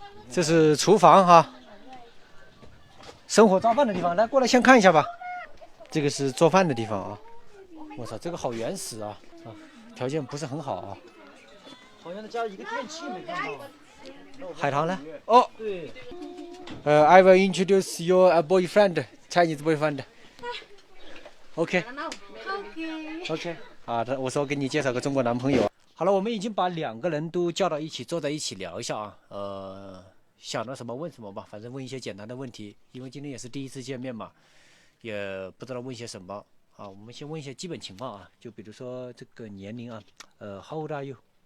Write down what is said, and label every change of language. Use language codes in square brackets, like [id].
[zh] 这是厨房哈，生火造饭的地方。来，过来先看一下吧。这个是做饭的地方啊。我操，这个好原始啊！条件不是很好啊。好像家一个电器没看到。海棠呢？哦，对。 [en] I will introduce your boyfriend, Chinese boyfriend. OK. OK. [zh] 啊，我说给你介绍个中国男朋友。好了，我们已经把2个人都叫到一起，坐在一起聊一下啊。想到什么问什么吧，反正问一些简单的问题，因为今天也是第一次见面嘛，也不知道问些什么啊。我们先问一些基本情况啊，就比如说这个年龄啊， [en] How old are you?